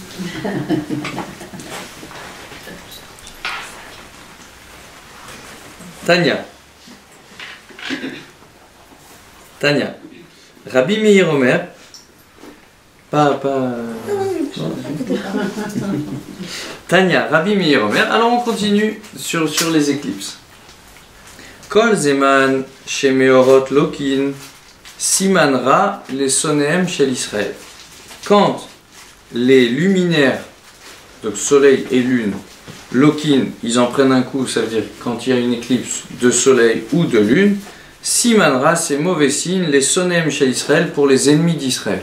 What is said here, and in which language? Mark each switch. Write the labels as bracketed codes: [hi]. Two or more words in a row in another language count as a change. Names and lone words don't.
[he] Tania. רבי מאיר אומר. תניא, רבי מאיר אומר. [fr] Alors on continue sur les éclipses. [he] כל זמן שמאורות לוקין סימן רע לשונאיהם של ישראל. [fr] Quand les luminaires, donc soleil et lune, lokin, ils en prennent un coup, ça veut dire quand il y a une éclipse de soleil ou de lune, simanra, c'est mauvais signe, les sonem chez Israël pour les ennemis d'Israël.